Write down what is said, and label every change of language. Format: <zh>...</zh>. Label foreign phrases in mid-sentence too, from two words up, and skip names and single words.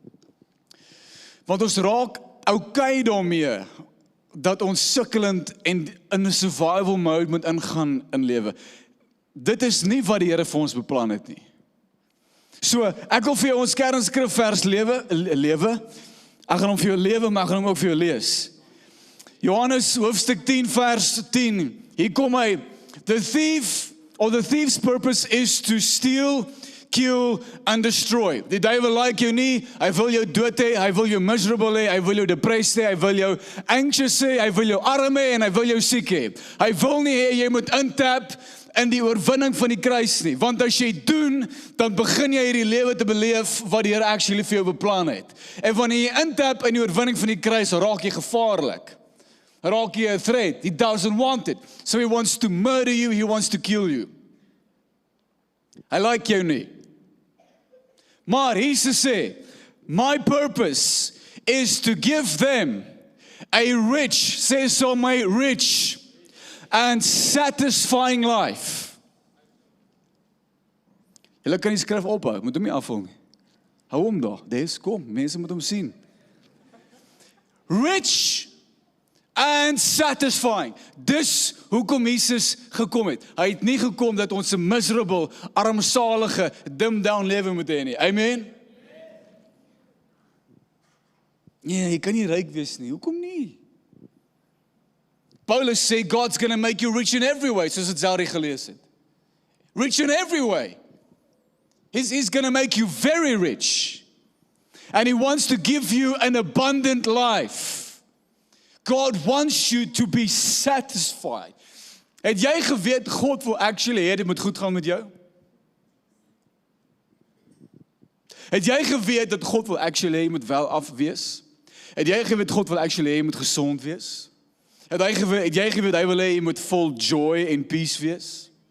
<af>Want ons raak okay daarmee dat ons sukkelend en in 'n</af> <en>survival mode</en> <af>moet ingaan in lewe. Dit is nie wat die Here vir ons beplan het nie. So, ek wil vir jou ons kernskrifvers lewe. Ek gaan hom vir jou lewe, maar ek gaan hom ook vir jou lees. Johannes hoofstuk 10 vers 10. Hier kom hy,</af> <en>the thief's purpose is to steal, kill and destroy.</en> <af>Die duiwel like jou nie, hy wil jou dood hê, hy wil jou miserable hê, hy wil jou depressed hê, hy wil jou anxious hê, hy wil jou arm hê en hy wil jou siek hê. Hy wil nie hê jy moet intap in die oorwinning van die kruis nie, want as jy doen, dan begin jy hierdie lewe te beleef wat die Here actually vir jou beplan het. En wanneer jy intap in die oorwinning van die kruis, raak jy gevaarlik. Raak jy 'n threat.</af> <en>He doesn't want it. So he wants to murder you, he wants to kill you.</en> <af>Hy like jou nie. Maar Jesus sê,</af> <en>my purpose is to give them a rich,</en> <af>sê so</af> <en>my rich and satisfying life.</en> <af>Julle kan die skrif ophou, moet hom nie afvul nie. Hou hom daar, kom, mense moet hom sien.</af> <en>Rich and satisfying.</en> <af>Dis hoekom Jesus gekom het. Hy het nie gekom dat ons 'n miserable, armsalige,</af> <en>dumbed down</en> <af>lewe moet hê nie. Amen? Nee, jy kan nie ryk wees nie. Hoekom nie? Paulus sê</af> <en>God's going to make you rich in every way,</en> <af>soos dit Zari gelees het.</af> <en>Rich in every way. He's going to make you very rich. And he wants to give you an abundant life. God wants you to be satisfied.</en> <af>Het jy geweet, God wil actually hê dit moet goed gaan met jou? Het jy geweet dat God wil actually hê jy moet wel af wees? Het jy geweet God wil actually hê jy moet gesond wees? Het jy geweet, hy wil hê jy moet vol joy en peace wees?</af>